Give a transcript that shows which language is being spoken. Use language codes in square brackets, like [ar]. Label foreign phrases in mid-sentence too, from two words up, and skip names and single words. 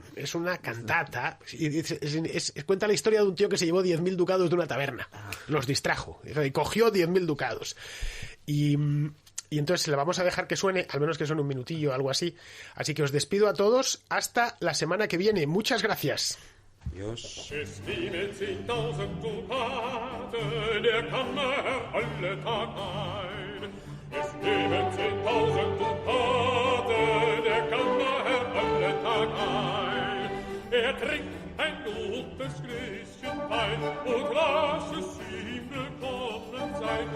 [es] Es una cantata, y cuenta la historia de un tío que se llevó 10.000 ducados de una taberna. Los distrajo y cogió 10.000 ducados. Y entonces le vamos a dejar que suene, al menos que suene un minutillo o algo así. Así que os despido a todos hasta la semana que viene. Muchas gracias. Dios. [de] Es nehme 10.000 Dukaten, der kann mehr alle Tag ein. Es nehme 10.000 Dukaten, der kann mehr alle Tag ein. Trinkt ein gutes Gläschen Wein und lass es ihm willkommen sein.